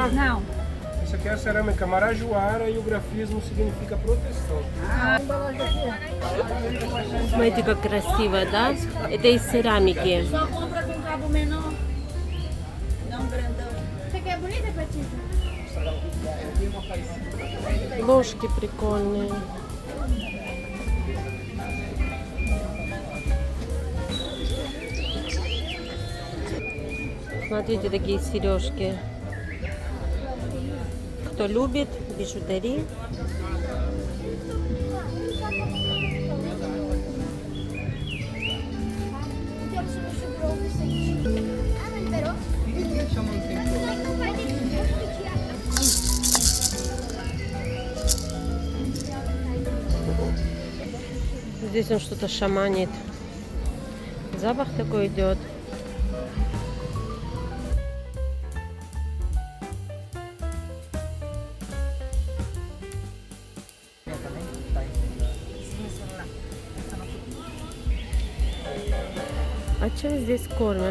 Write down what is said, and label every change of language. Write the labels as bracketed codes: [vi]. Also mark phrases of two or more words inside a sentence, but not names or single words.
[pt] Não. Essa aqui é a cerâmica marajoara e o grafismo significa proteção. [ru] Смотрите, как красиво, да? Это из керамики. [pt] Só compra com cabo menor, não grandão. Você quer bonita, Patrícia? [ru] Ложки прикольные. Смотрите, такие сережки. Кто любит бижутерию. [pt] Ah, não liberou? Não vai [ru] Здесь он что-то шаманит. Запах такой идет. А чем здесь кормят?